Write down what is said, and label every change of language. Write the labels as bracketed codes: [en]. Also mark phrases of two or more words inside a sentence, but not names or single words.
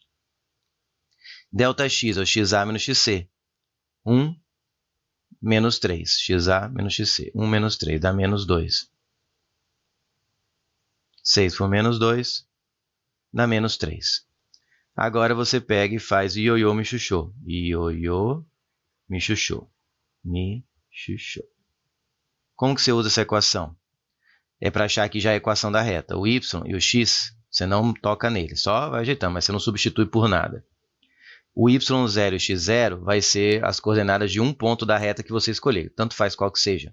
[pt] Delta x, ou xa menos xc. 1 menos 3, xa menos xc. 1 menos 3 dá menos 2. 6 por menos 2 dá menos 3. Agora você pega e faz ioiô mi chuchô. Ioiô mi chuchô. Mi chuchô. Como que você usa essa equação? É para achar aqui já a equação da reta. O y e o x, você não toca nele, só vai ajeitando, mas você não substitui por nada. O y0 e o x0 vai ser as coordenadas de um ponto da reta que você escolher, tanto faz qual que seja.